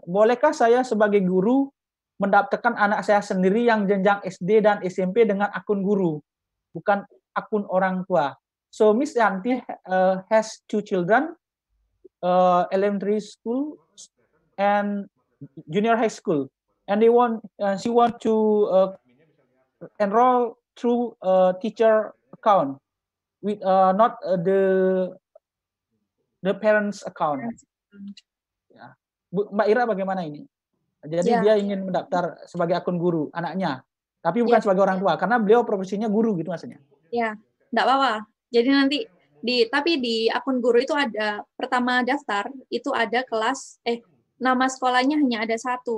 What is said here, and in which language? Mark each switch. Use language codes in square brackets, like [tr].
[id] Bolehkah saya sebagai guru mendaftarkan anak saya sendiri yang jenjang SD dan SMP dengan akun guru, bukan akun orang tua? [en] So Miss Yanti has 2 children, elementary school and junior high school, and she want to enroll through a teacher account with not the parents account. [id] Mbak Ira bagaimana ini? Jadi dia ingin mendaftar sebagai akun guru anaknya, tapi bukan sebagai orang tua karena beliau profesinya guru gitu maksudnya. Ya, enggak apa-apa. Jadi nanti tapi di akun guru itu ada pertama daftar itu ada kelas nama sekolahnya hanya ada 1.